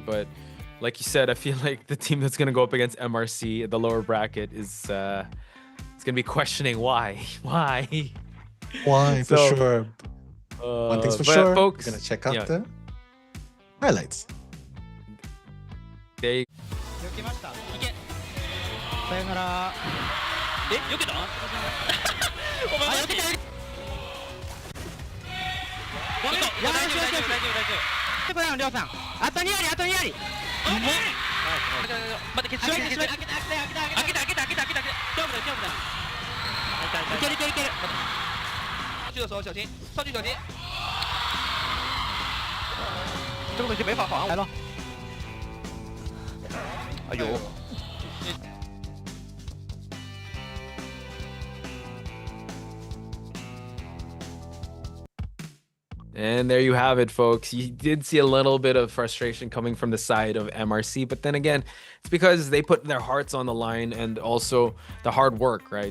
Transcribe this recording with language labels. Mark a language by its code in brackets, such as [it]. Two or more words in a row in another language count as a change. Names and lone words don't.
[en] But like you said, I feel like the team that's going to go up against MRC, the lower bracket, is it's going to be questioning why. For sure. One thing's for sure, folks, we're going to check out the highlights. They [ja] さよなら。え、避けた？お前避けた。大丈夫。待って、決勝。開けた。いける。 [zh] 这个时候小心，上去小心。这个东西没法防，来了。哎呦。 [en] And there you have it, folks. You did see a little bit of frustration coming from the side of MRC, but then again, it's because they put their hearts on the line and also the hard work, right?